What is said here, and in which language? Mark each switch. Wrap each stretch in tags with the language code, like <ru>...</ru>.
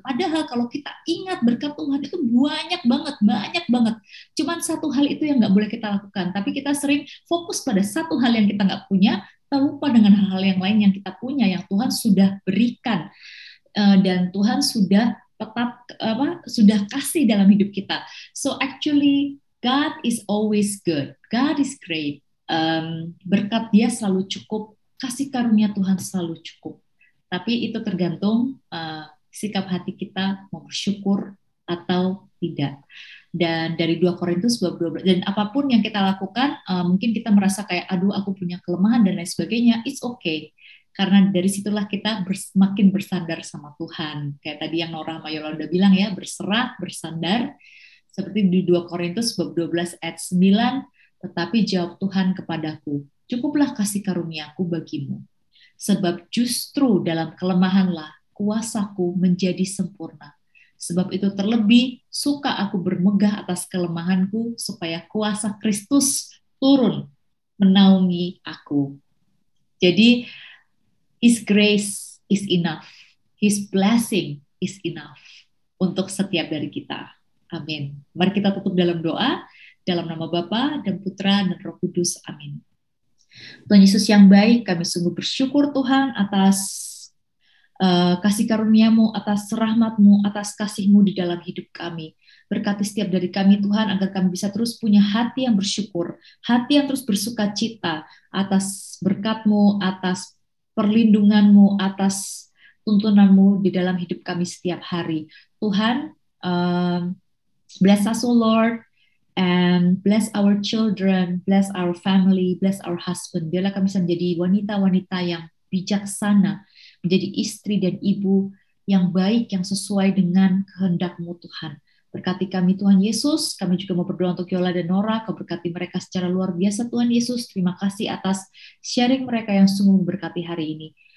<id>Padahal kalau kita ingat berkat Tuhan itu banyak banget. Cuman satu hal itu yang nggak boleh kita lakukan. Tapi kita sering fokus pada satu hal yang kita nggak punya, kita lupa dengan hal-hal yang lain yang kita punya, yang Tuhan sudah berikan. dan Tuhan sudah tetap sudah kasih dalam hidup kita.</id> <en>So actually God is always good. God is great.</en> <id>Berkat Dia selalu cukup, kasih karunia Tuhan selalu cukup. Tapi itu tergantung sikap hati kita mau bersyukur atau tidak. Dan dari 2 Korintus bab 12, dan apapun yang kita lakukan, mungkin kita merasa kayak aduh aku punya kelemahan dan lain sebagainya,</id> <en>it's okay.</en> <id>Karena dari situlah kita semakin bersandar sama Tuhan. Kayak tadi yang Nora sama Yolanda bilang ya, berserah, bersandar. Seperti di 2 Korintus bab 12 ayat 9, tetapi jawab Tuhan kepadaku, cukuplah kasih karuniaku bagimu. Sebab justru dalam kelemahanlah kuasaku menjadi sempurna. Sebab itu terlebih suka aku bermegah atas kelemahanku, supaya kuasa Kristus turun menaungi aku. Jadi,</id> <en>His grace is enough. His blessing is enough</en> <id>untuk setiap dari kita. Amin. Mari kita tutup dalam doa, dalam nama Bapa dan Putra dan Roh Kudus. Amin. Tuhan Yesus yang baik, kami sungguh bersyukur Tuhan atas kasih karunia-Mu, atas rahmat-Mu, atas kasih-Mu di dalam hidup kami. Berkati setiap dari kami Tuhan, agar kami bisa terus punya hati yang bersyukur, hati yang terus bersuka cita atas berkat-Mu, atas perlindungan-Mu, atas tuntunan-Mu di dalam hidup kami setiap hari. Tuhan,</id> <en>bless us, O Lord, and bless our children, bless our family, bless our husband.</en> <id>Biarlah kami bisa menjadi wanita-wanita yang bijaksana, menjadi istri dan ibu yang baik, yang sesuai dengan kehendak-Mu Tuhan. Berkati kami Tuhan Yesus. Kami juga mau berdoa untuk Yola dan Nora. Kau berkati mereka secara luar biasa Tuhan Yesus. Terima kasih atas sharing mereka yang sungguh memberkati hari ini.</id>